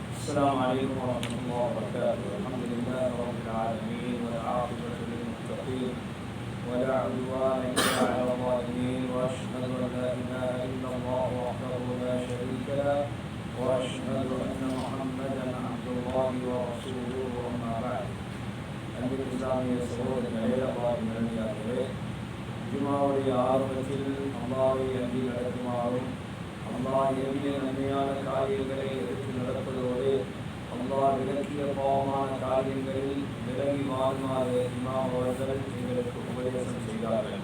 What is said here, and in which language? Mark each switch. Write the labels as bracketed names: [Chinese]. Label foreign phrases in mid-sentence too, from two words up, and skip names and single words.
[Arabic] السلام عليكم ورحمة الله وبركاته. الحمد لله رب العالمين والعاقبة للمتقين ولا عدوان إلا على الظالمين، وأشهد أن لا إله إلا الله وحده لا شريك له، وأشهد أن محمدا عبد الله ورسوله. وما بعد. [Tamil] அன்பின் இஸ்லாமிய சகோதரர்களே, அல்லாஹ்வின் நல்லடியார்களே, ஜுமாவுடைய ஆரம்பத்தில் அல்லாஹ்வை அன்றி நடக்குமாறும் அல்லாஹ் ஏவிய நன்மையான காரியங்களை எடுத்து நடப்பதோடு அல்லாஹ் விலக்கிய பாவமான காரியங்களில் விலகி வாழ்மாறு இமாம் அவர்கள் எங்களுக்கு உபதேசம் செய்தார்கள்.